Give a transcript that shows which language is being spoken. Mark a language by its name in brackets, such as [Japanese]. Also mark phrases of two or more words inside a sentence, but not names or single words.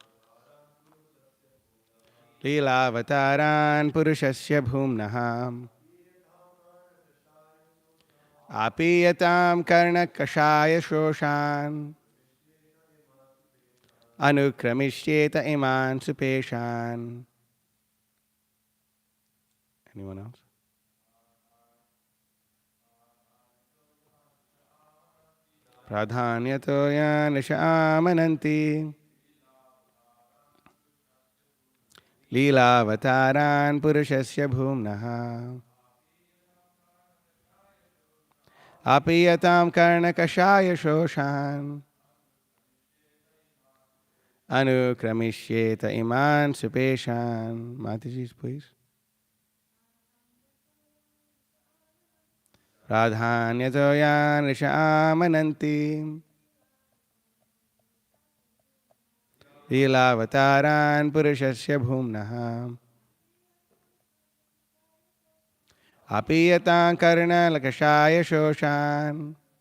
[Sanskrit] लीला अवतारान् पुरुषस्य भूम्नः. आपीयतां कर्ण कषाय शोषान्. अनुक्रमिष्ये इमान् सुपेशान्. [English] Anyone else? [Sanskrit] प्राधान्यतो यान् ऋषय आमनन्ति. लीलावतारान् पुरुषस्य भूम्नः आपीयतां कर्ण कषाय शोषान् अनुक्रमिष्ये इमान् सुपेशान्. [English] Mataji's, please. [Sanskrit] प्राधान्यतो यान् ऋषय आमनन्ति लीलावतारान् पुरुषस्य भूम्नः आपीयतां कर्ण कषाय शोषान्